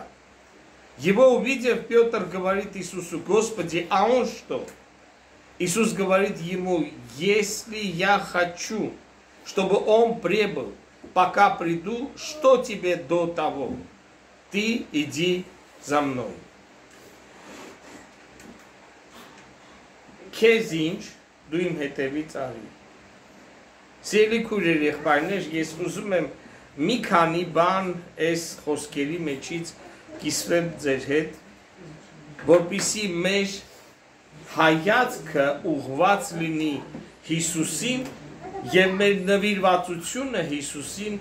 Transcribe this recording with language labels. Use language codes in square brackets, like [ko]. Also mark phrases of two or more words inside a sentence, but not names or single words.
[ru] Его увидев, Петр говорит Иисусу, Господи, а он что? Иисус говорит ему, если я хочу, чтобы он прибыл, пока приду, что тебе до того? Ты иди за мной. [hy] Քեզ ինչ, դու իմ հետևից արի։ Սիրելի քույրեր, եղբայրներ, ես ուզում եմ մի քանի բան այս խոսքերի մեջից կիսվեմ ձեր հետ, որպեսզի մեր հայացքը ուղղված լինի Հիսուսին եւ մեր նվիրվածությունը Հիսուսին